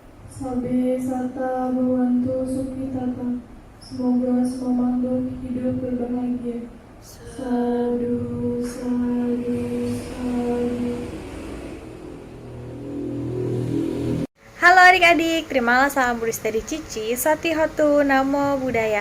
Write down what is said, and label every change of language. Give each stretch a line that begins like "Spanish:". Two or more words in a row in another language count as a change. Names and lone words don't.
Pali: Sabe sata bhavantu sukhitata.
Indonesian: Semoga semua makhluk hidup berbahagia.
Pali: Sadu, sadu, sadu.
Indonesian: Halo adik-adik, terimalah salam Buddhista dari Cici,
Pali: Sati Hotu, Namo Buddhaya.